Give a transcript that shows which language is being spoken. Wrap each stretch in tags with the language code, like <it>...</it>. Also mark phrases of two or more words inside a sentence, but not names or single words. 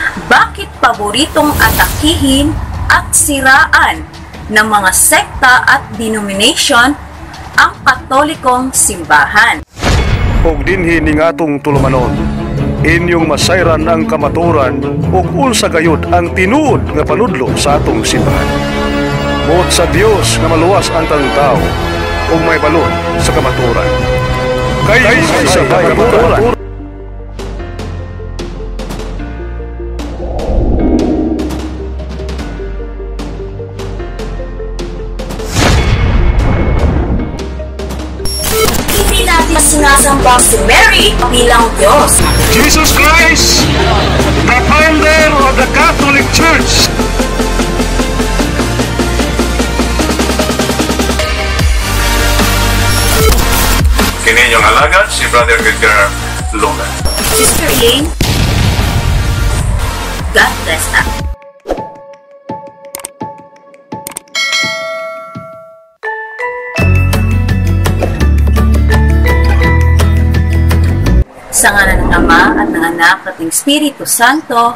<tl>Bakit paboritong atakihin at siraan ng mga sekta at denomination ang Katolikong simbahan?</tl> <ceb>Og dinhi ning atong tulumanon, inyong masayran ang kamaturan ug unsa gayud ang tinuod nga panudlo sa atong simbahan. Buot sa Dios nga maluwas ang tanang tao ug may balon sa kamaturan. Kay sa kamaturan.</ceb> <tl>Sinasamba si Mary bilang Diyos.</tl> <en>Jesus Christ, the founder of the Catholic Church.</en> <ceb>Kini inyong alagad, si Brother Edgar Logan.</ceb> <en>Sister Elaine, God bless us.</en> <tl>Sa ngalan ng Ama at ng Anak at ng Espiritu Santo.</tl>